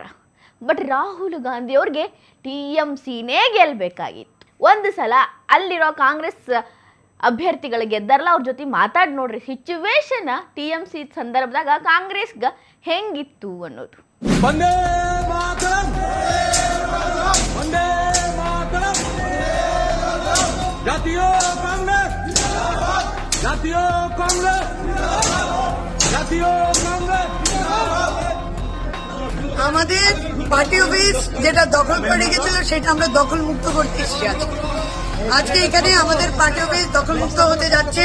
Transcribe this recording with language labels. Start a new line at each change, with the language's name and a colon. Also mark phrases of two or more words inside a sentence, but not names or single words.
Kannada: ಬಟ್ ರಾಹುಲ್ ಗಾಂಧಿ ಅವ್ರಿಗೆ TMCನೇ ಗೆಲ್ಬೇಕಾಗಿತ್ತು. ಒಂದು ಸಲ ಅಲ್ಲಿರೋ ಕಾಂಗ್ರೆಸ್ ಅಭ್ಯರ್ಥಿಗಳು ಗೆದ್ದಾರಲ್ಲ, ಅವ್ರ ಜೊತೆ ಮಾತಾಡಿ ನೋಡ್ರಿ ಸಿಚುವೇಶನ್ TMC ಸಂದರ್ಭದಾಗ ಕಾಂಗ್ರೆಸ್ಗ ಹೆಂಗಿತ್ತು ಅನ್ನೋದು.
Sanskrit: ವಂದೇ ಮಾತರಂ, ವಂದೇ ಮಾತರಂ,
Bangla: জাতীয় কাংগ্রেস, জাতীয় কাংগ্রেস, জাতীয় কাংগ্রেস। আমাদের পার্টি অফিস যেটা দখল করে গেছিল সেটা আমরা দখল মুক্ত করতে এসেছি আজকে এখানে আমাদের পার্টি অফিস দখল মুক্ত হতে যাচ্ছে।